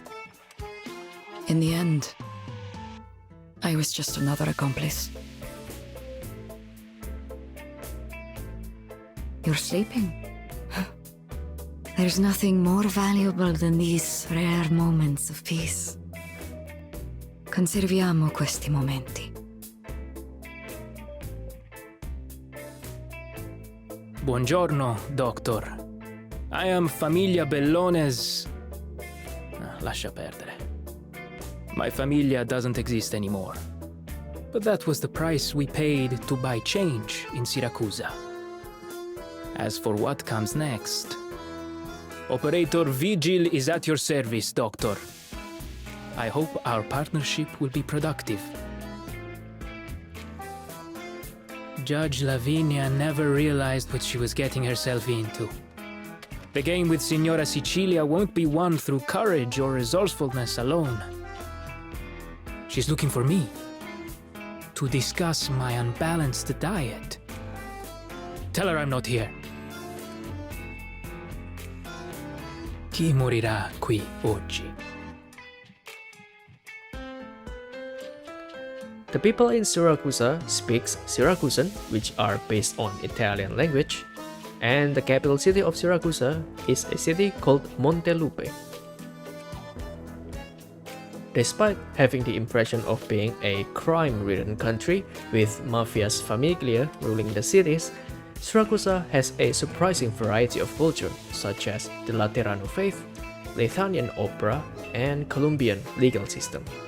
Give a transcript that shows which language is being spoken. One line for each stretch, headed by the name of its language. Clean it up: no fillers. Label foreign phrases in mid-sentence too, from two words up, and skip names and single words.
English: In the end, I was just another accomplice. You're sleeping. There's nothing more valuable than these rare moments of peace.
Italian: Conserviamo questi momenti. Buongiorno,
English: Doctor. I am Famiglia Bellone's...
Italian: lascia perdere.
English: My famiglia doesn't exist anymore. But that was the price we paid to buy change in Siracusa. As for what comes next... Operator Vigil is at your service, Doctor. I hope our partnership will be productive. Judge Lavinia never realized what she was getting herself into. The game with Signora Sicilia won't be won through courage or resourcefulness alone. She's looking for me to discuss my unbalanced diet. Tell her I'm not here.
Italian: Chi morirà qui oggi?
English: The people in Siracusa speaks Syracusan, which are based on Italian language, and the capital city of Siracusa is a city called Montelupe. Despite having the impression of being a crime-ridden country with mafias familia ruling the cities, Siracusa has a surprising variety of culture, such as the Laterano faith, Lithuanian opera, and Colombian legal system.